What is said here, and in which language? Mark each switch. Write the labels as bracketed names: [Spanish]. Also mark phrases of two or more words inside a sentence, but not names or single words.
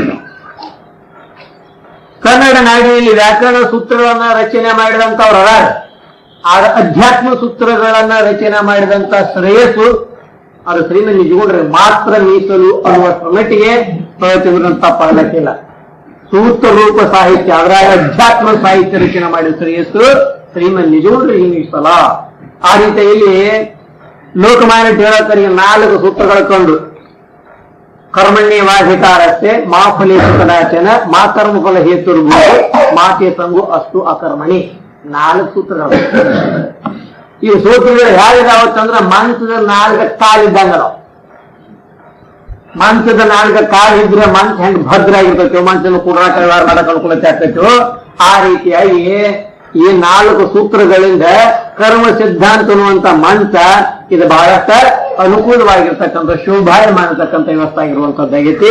[Kannada] ಕನ್ನಡ ನಾಡಿನಲ್ಲಿ ವ್ಯಾಕರಣ ಸೂತ್ರಗಳನ್ನ ರಚನೆ ಮಾಡಿದಂತವ್ರ ಆ ಅಧ್ಯಾತ್ಮ ಸೂತ್ರಗಳನ್ನ ರಚನೆ ಮಾಡಿದಂತ ಶ್ರೇಯಸ್ಸು ಅದು ಶ್ರೀಮಂತ ನಿಜಗೊಂಡ್ರೆ ಮಾತ್ರ ಮೀಸಲು ಅನ್ನುವ ಮಟ್ಟಿಗೆ ಪ್ರವಚನ ತಪ್ಪಾಗಲಿಕ್ಕಿಲ್ಲ. ಸೂತ್ರ ರೂಪ ಸಾಹಿತ್ಯ ಅದರ ಅಧ್ಯಾತ್ಮ ಸಾಹಿತ್ಯ ರಚನೆ ಮಾಡಿದ ಶ್ರೇಯಸ್ಸು ಶ್ರೀಮಂತ ನಿಜಗೊಂಡ್ರೆ ಈ ಮೀಸಲ. ಆ ರೀತಿಯಲ್ಲಿ ಲೋಕಮಾನ್ಯ ತಿಳಕರಿಗೆ 4 ಸೂತ್ರಗಳು ಕಂಡು [Sanskrit] ಕರ್ಮಣ್ಯೇವಾಧಿಕಾರಸ್ತೆ ಮಾ ಫಲೇಶು ಕದಾಚನ ಮಾ ಕರ್ಮ ಫಲ ಹೇತುರ್ಭೂ ಮಾತೆ ಸಂಗು ಅಸ್ತು ಅಕರ್ಮಣಿ [Kannada] 4 ಸೂತ್ರಗಳು. ಈ ಸೂತ್ರಗಳು ಹೇಗಿದಾವತ್ತಂದ್ರೆ ಮಂಚದ 4 ಕಾಲಿದ್ದಂಗ ನಾವು. ಮಂಚದ 4 ಕಾಲಿದ್ರೆ ಮಂಚ ಹೆಂಗ್ ಭದ್ರ ಆಗಿರ್ತೈತೋ, ಮಂಚನ ಕೂಡಾಟ ವ್ಯವಹಾರ ಮಾಡಕ್ ಅನುಕೂಲತೆ ಆಗ್ತೈತೋ, ಆ ರೀತಿಯಾಗಿ ಈ 4 ಸೂತ್ರಗಳಿಂದ ಕರ್ಮ ಸಿದ್ಧಾಂತ ಅನ್ನುವಂತ ಮಂತ್ರ ಇದು ಬಹಳಷ್ಟ ಅನುಕೂಲವಾಗಿರ್ತಕ್ಕಂಥ ಶೋಭಾಯಮಾನ ಅಂತಕ್ಕಂಥ ವ್ಯವಸ್ಥೆ ಆಗಿರುವಂತದ್ದಾಗೈತಿ.